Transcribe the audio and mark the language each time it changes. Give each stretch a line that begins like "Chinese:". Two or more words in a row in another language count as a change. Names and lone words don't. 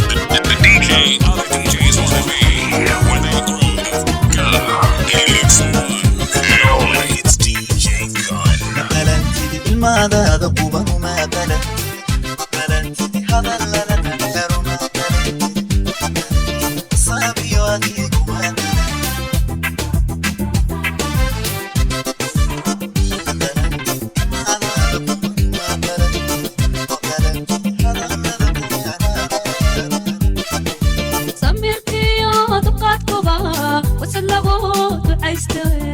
English: The D J other D Js wanna be. When they grow, it's the one and only. It's D J Gun.
Somali: Ma qalantid ilmaadaada quban, uma qalantid, ma qalantid hadallada dhallinyaro, ma qalantid qasab iyo adeeg, uma qalantid. Ma qalantid ilmaadaada quban, ma qalantid, ma qalantid hadallada dhallinyaro, ma qalantid Samirkiyo dulqaadkuba wasal lagu ducaysto.